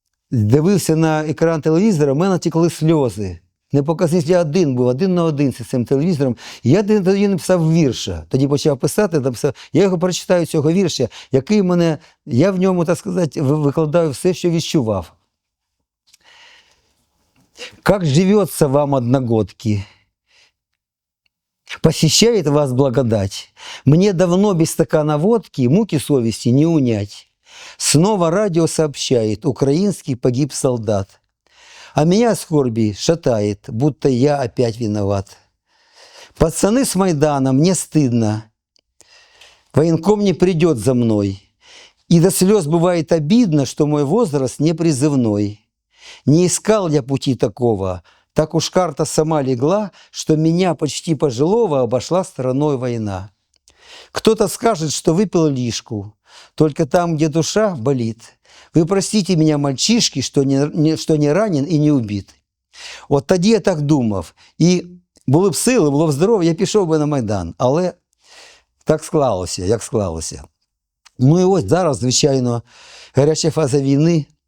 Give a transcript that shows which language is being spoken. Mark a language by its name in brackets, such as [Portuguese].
[Ukrainian] Дивився на екран телевізора, в мене текли сльози. Не показник, я один був, один на один з цим телевізором. І я тоді написав вірша. Тоді почав писати, написав, я його прочитаю, цього вірша, який мене, я в ньому, так сказати, викладаю все, що відчував. [Russian] Как живется вам, одногодки? Посещает вас благодать. Мне давно без стакана водки муки совести не унять. Снова радио сообщает, украинский погиб солдат. А меня скорби шатает, будто я опять виноват. Пацаны с Майдана, мне стыдно. Военком не придет за мной. И до слез бывает обидно, что мой возраст не призывной. Не искал я пути такого, так уж карта сама легла, что меня почти пожилого обошла стороной война. Кто-то скажет, что выпил лишку, только там, где душа болит. Вы простите меня, мальчишки, что не ранен и не убит. [Ukrainian] От тоді я так думав. І були б сили, було б здоров'я, я пішов би на Майдан. Але так склалося, як склалося. Ну і ось зараз, звичайно, гаряча фаза війни.